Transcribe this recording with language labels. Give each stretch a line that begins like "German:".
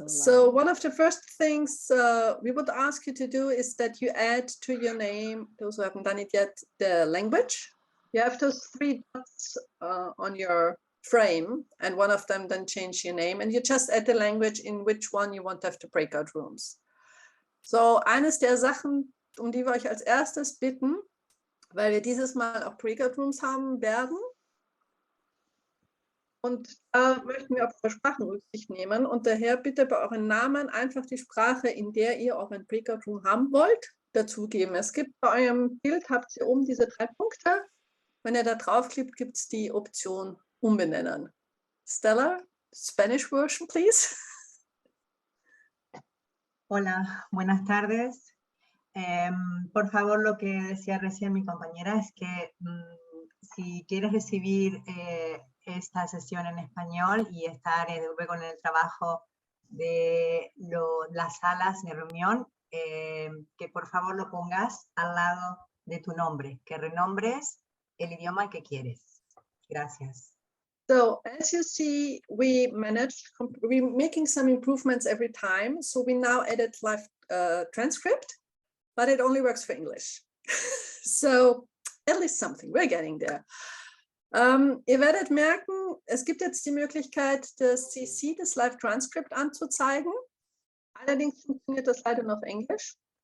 English: So one of the first things we would ask you to do is that you add to your name, those who haven't done it yet, the language. You have those 3 dots on your frame, and one of them then change your name, and you just add the language in which one you want to have the breakout rooms.
German: So eines der Sachen, die wir euch als erstes bitten, weil wir dieses Mal auch Breakout Rooms haben werden. Und da möchten wir auf eure Sprachen Rücksicht nehmen und daher bitte bei euren Namen einfach die Sprache, in der ihr euren Breakout Room haben wollt, dazugeben. Es gibt bei eurem Bild, habt ihr oben diese 3 Punkte. Wenn ihr da draufklickt, gibt es die Option Umbenennen.
English: Stella, Spanish version, please.
Spanish: Hola, buenas tardes. Por favor, lo que decía recién mi compañera es que si quieres recibir esta sesión en español y estar luego en el trabajo de las salas de reunión, que por favor lo pongas al lado de tu nombre, que renombres el idioma que quieres. Gracias.
English: So as you see, we're making some improvements every time. So we now added live transcript, but it only works for English. So at least something, we're getting there.
German: Ihr werdet merken, es gibt jetzt die Möglichkeit, das CC, das Live Transcript anzuzeigen. Allerdings funktioniert das leider nur auf Englisch.